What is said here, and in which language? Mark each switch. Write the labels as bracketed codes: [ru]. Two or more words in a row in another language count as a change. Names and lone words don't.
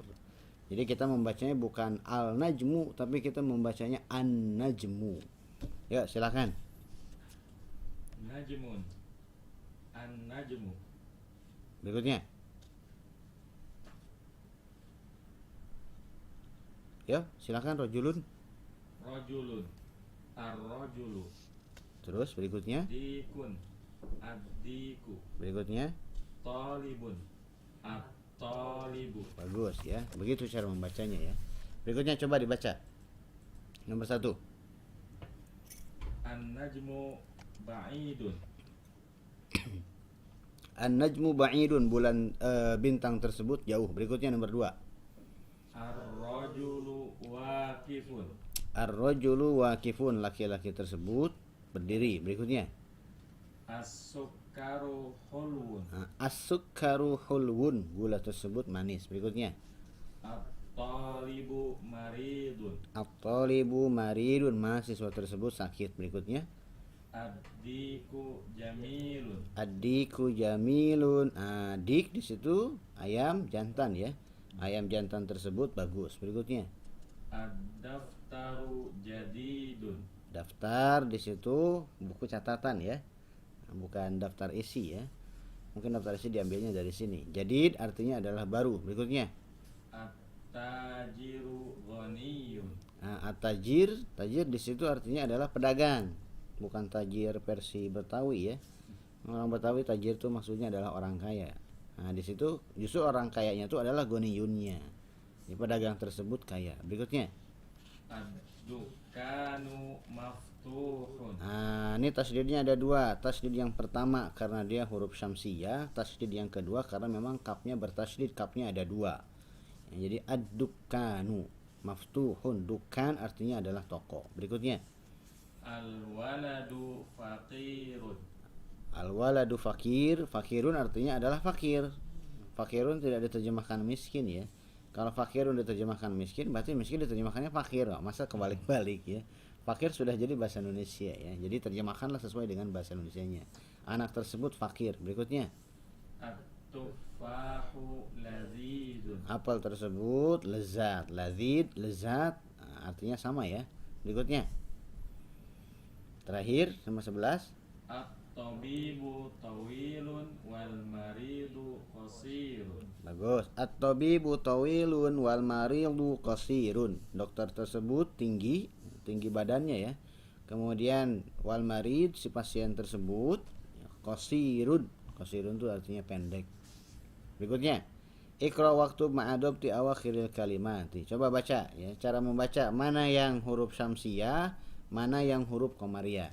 [id] Jadi kita membacanya bukan [ar] النجم, [id] tapi kita membacanya [ar] النجم. [id] Ya, silakan. [ar] نجم، النجم. [id] Berikutnya. Ya, silakan rajulun. [ar] رجل، الرجل. [id] Terus berikutnya. [ar] ديك، الديك. [id] Berikutnya. [ar] طالب، الطالب. [id] Bagus ya. Begitu cara membacanya ya. Berikutnya coba dibaca. Nomor 1. [ar] النجم بعيد. النجم بعيد, [id] bulan bintang tersebut jauh. Berikutnya nomor 2. [ar] الرجل واقف. الرجل واقف, [id] laki-laki tersebut berdiri. Berikutnya. [ar] السكر حلو. السكر حلو, [id] gula tersebut manis. Berikutnya. [ar] الطالب مريض. الطالب مريض, [id] mahasiswa tersebut sakit. Berikutnya. [ar] الديك جميل. الديك جميل. [id] Dik di situ ayam jantan ya. Ayam jantan tersebut bagus. Berikutnya. [ar] الدفتر جديد. [id] Daftar di situ buku catatan ya. Bukan daftar isi ya. Mungkin daftar isi diambilnya dari sini. Jadid artinya adalah baru. Berikutnya. [ar] التاجر غني. [id] At-tajir, tajir di situ artinya adalah pedagang. Bukan tajir versi Betawi ya. Orang Betawi tajir itu maksudnya adalah orang kaya. Nah, di situ justru orang kayanya itu adalah ghaniyunnya. Jadi pedagang tersebut kaya. Berikutnya. [ar] الدكان مفتوح. [id] Ini tasdidnya ada dua. Tasdid yang pertama karena dia huruf syamsiyah. Tasdid yang kedua karena memang kapnya bertasdid. Kapnya ada dua. Jadi [ar] الدكان مفتوح. [id] Dukan artinya adalah toko. Berikutnya. [ar] الولد فقير. الولد فقير. [id] Fakirun artinya adalah fakir. Fakirun tidak diterjemahkan miskin ya. Kalau fakirun diterjemahkan miskin, berarti miskin diterjemahkannya fakir. Masa kebalik-balik ya. Fakir sudah jadi bahasa Indonesia ya. Jadi terjemahkanlah sesuai dengan bahasa Indonesianya. Anak tersebut fakir. Berikutnya. [ar] التفاح لذيذ. [id] Apel tersebut lezat. Lazid, lezat, artinya sama ya. Berikutnya. Terakhir nomor 11. [ar] الطبيب طويل والمريض قصير. [id] Bagus. [ar] الطبيب طويل والمريض قصير. [id] Dokter tersebut tinggi badannya ya. Kemudian [ar] والمريض, [id] si pasien tersebut qasirun. Qasirun itu artinya pendek. Berikutnya. Iqra waktu ma'adob di awakhiril kalimati. Coba baca ya, cara membaca mana yang huruf syamsiyah, mana yang huruf qamariyah?